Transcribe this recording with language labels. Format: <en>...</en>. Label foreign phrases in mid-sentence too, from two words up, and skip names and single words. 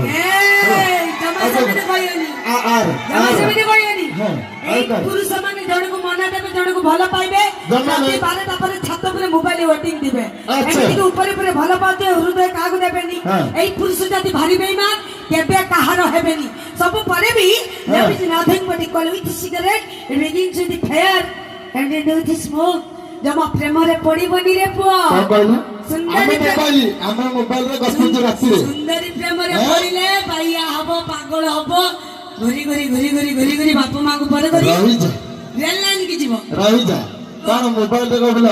<or>ଏଇ, ଜମା ସେମିତି କହିବନି। ଜମା ସେମିତି କହିବନି। ହଁ। ଏଇ ଆଉ କଣ? ପୁରୁଷ ମାନେ ଜଣକୁ ମନା ଦେବେ, ଜଣକୁ ଭଲ ପାଇବେ, ଜମା ରାତି ନାହିଁ। 12ଟା ପରେ ଛାତ ଉପରେ</or> <en>mobile waiting</en> <or>ଦିବେ। ଆଚ୍ଛା। ଏମିତିକି ଉପରେ ଉପରେ ଭଲ ପାଉଥିବେ, ହୃଦୟ କାହାକୁ ଦେବେନି। ହଁ। ଏଇ ପୁରୁଷ ଜାତି ଭାରି ବେଇମାନ, କେବେ କାହାର ହେବେନି। ସବୁ ପରେ ବି ହଁ।</or> <en>love is nothing but equal with cigarette, it begins with the fire and it with the smoke.</en> <or>ଜମା ପ୍ରେମରେ ପଡିବନି ରେ ପୁଅ। କଣ କହିଲ? ସୁନ୍ଦରୀ ଆମେ ମୋବାଇଲରେ ଗପୁଛୁ ରାତିରେ। ସୁନ୍ଦରୀ ପ୍ରେମରେ ହଁ? ପଡିଲେ ବାଇଆ ହବ, ପାଗଳ ହବ, ଘୁରି ଘୁରି ଘୁରି ଘୁରି ଘୁରି ଘୁରି ବାପା ମାଙ୍କୁ ପରେ କରି ରହିଯା ରେଲ ଲାଇନ କି ଯିବ। ରହିଯା, କଣ ମୋବାଇଲରେ ଗପିଲ?</or>